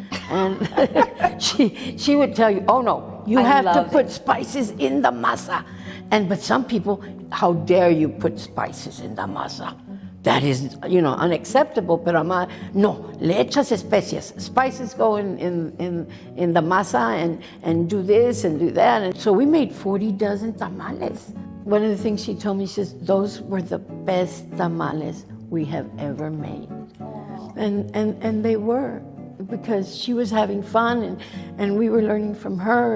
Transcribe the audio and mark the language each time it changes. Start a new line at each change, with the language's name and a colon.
English: And she would tell you, oh no, you have to put spices in the masa. But some people, how dare you put spices in the masa? That is, unacceptable.
Spanish: Pero no, le echas especias.
English: Spices go in the masa and do this and do that. And so we made 40 dozen tamales. One of the things she told me, she says, those were the best tamales we have ever made. And they were, because she was having fun and we were learning from her.